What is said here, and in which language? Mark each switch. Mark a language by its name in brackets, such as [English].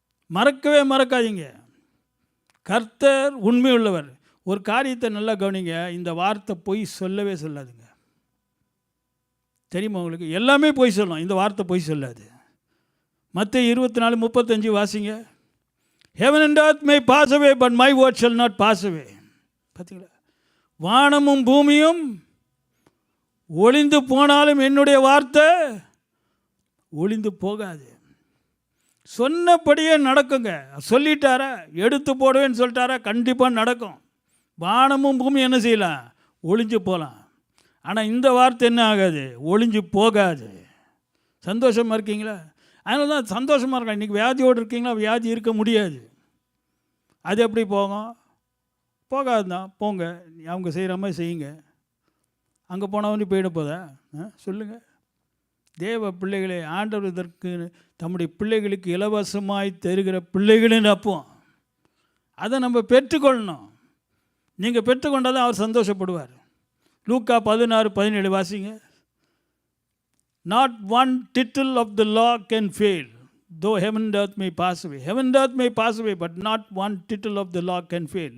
[Tamil] மறக்கவே மறக்காதீங்க, கர்த்தர் உண்மை உள்ளவர். ஒரு காரியத்தை நல்லா கவனிங்க, இந்த வார்த்தை பொய் சொல்லவே சொல்லாதுங்க. தெரியுமா உங்களுக்கு? எல்லாமே பொய் சொல்லணும், இந்த வார்த்தை பொய் சொல்லாது. மத்தேயு 24:35 வாசிங்க. [English] Heaven and earth may pass away, but my word shall not pass away. [Tamil] பார்த்தீங்களா, வானமும் பூமியும் ஒளிந்து போனாலும் என்னுடைய வார்த்தை ஒளிந்து போகாது. சொன்னபடியே நடக்குங்க. சொல்லிட்டாரா, எடுத்து போடுவேன்னு சொல்லிட்டாரா, கண்டிப்பாக நடக்கும். வானமும் பூமி என்ன செய்யலாம், ஒளிஞ்சு போகலாம். ஆனால் இந்த வார்த்தை என்ன ஆகாது, ஒளிஞ்சு போகாது. சந்தோஷமாக இருக்கீங்களா? அதனால தான் சந்தோஷமாக இருக்கலாம். இன்றைக்கி வியாதியோடு இருக்கீங்களா? வியாதி இருக்க முடியாது. அது எப்படி போகும்? போகாது தான். போங்க, அவங்க செய்கிற மாதிரி செய்யுங்க. அங்கே போனவனே போயிட போதா? சொல்லுங்கள். தேவ பிள்ளைகளை ஆண்டவர் இதற்கு தம்முடைய பிள்ளைகளுக்கு இலவசமாய் தருகிற பிள்ளைகளின் அப்போம். அதை நம்ம பெற்றுக்கொள்ளணும். நீங்கள் பெற்றுக்கொண்டால் தான் அவர் சந்தோஷப்படுவார். லூக்கா 16:17 வாசிங்க. [English] Not one tittle of the law can fail, though heaven and earth may pass away. Heaven and earth may pass away, but not one tittle of the law can fail.